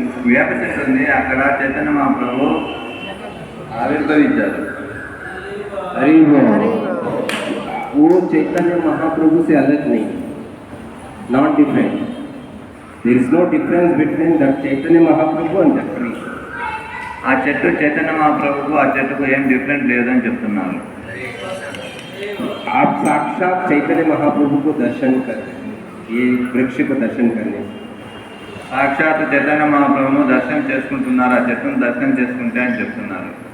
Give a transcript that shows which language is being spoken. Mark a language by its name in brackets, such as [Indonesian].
[Telugu] వేప చెట్టు ఉంది, అక్కడ చైతన్య మహాప్రభు ఆవిర్భవించారు. [Hindi] हरि बोल. वो चैतन्य महाप्रभु से अलग नहीं, [English] Not different. There is no difference between the Chaitanya Mahaprabhu and the tree. [Telugu] ఆ చెట్టు చైతన్య మహాప్రభుకు ఆ చెట్టుకు ఏం డిఫరెంట్ లేదని చెప్తున్నారు. [Hindi] आप साक्षात चैतन्य महाप्रभु को दर्शन कर, ये वृक्ष को दर्शन करने [Telugu] సాక్షాత్ చైతన్య మహాప్రభును దర్శనం చేసుకుంటున్నారు, ఆ చెట్టును దర్శనం చేసుకుంటే అని చెప్తున్నారు.